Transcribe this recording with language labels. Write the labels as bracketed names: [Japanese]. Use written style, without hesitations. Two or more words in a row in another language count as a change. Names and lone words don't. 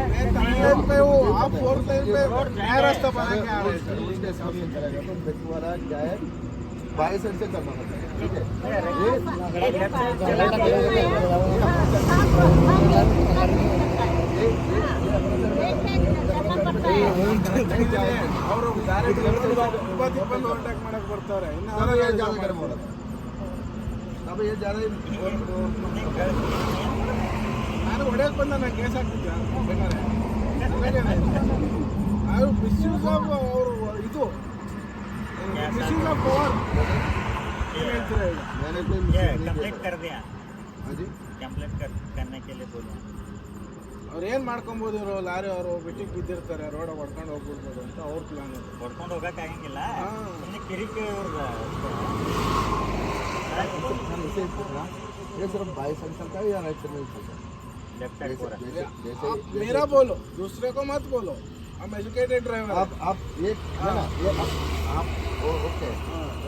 [Hindi] थर्ड लाइन पे वो आप फोर्थ लाइन पे नया रास्ता बना के आ रहे हैं। सर, उसके हिसाब से चलेगा तो बेट वाला क्या है, बाई साइड से चलना होता है, ठीक है। ये [English] left side [Hindi] चलाती है। क्या है, [Kannada] ಅವರು ಡೈರೆಕ್ಟ್ ಬಂದು ಓವರ್ಟೇಕ್ ಮಾಡಕ್ ಬರ್ತಾರೆ. ಇನ್ನು [Hindi] अब ये ज्यादा गर्म हो रहा था, अब ये ज्यादा [Kannada] ನಾನು ಹೊಡೆಯಕ್ ಬಂದ ನಾನು ಕೇಸ್ ಹಾಕ್ತಿದ್ದೆ ಬೇಕಾದ್ರೆ ಅವರು [English] misuse of [Kannada] ಅವರು ಇದು [English] misuse of power [Kannada] ಹೇಳ್ತೀರಾ ಈಗ. [Hindi] मैंने कोई ये mistake नहीं कंप्लीट किया। कर दिया, हाँ जी, कंप्लीट करने के लिए बोले। [Kannada] ಅವ್ರು ಏನ್ ಮಾಡ್ಕೊಬೋದು, ಇವರು ಲಾರಿ ಅವರು ಬಿಟ್ಟಿಗೆ ಬಿದ್ದಿರ್ತಾರೆ, ರೋಡ್ ಹೊಡ್ಕೊಂಡು ಹೋಗ್ಬಿಡ್ಬೋದು ಅಂತ ಅವ್ರ ಪ್ಲಾನ್ ಅದು. ಹೊಡ್ಕೊಂಡು ಹೋಗಕ್ಕಾಗಂಗಿಲ್ಲ, ಹಾ. ಸುಮ್ಮನೆ ಕಿರಿಕಿ [Hindi] हम इसे पूछ रहा, ये सिर्फ बाई साइड चलता है या [English] right side [Hindi] में चलता है? [English] left side पूरा [Hindi] जैसे जैसे आप मेरा बोलो, दूसरे को मत बोलो, हम [English] educated driver [Hindi] आप ये है ना, ये आप ओके, ओके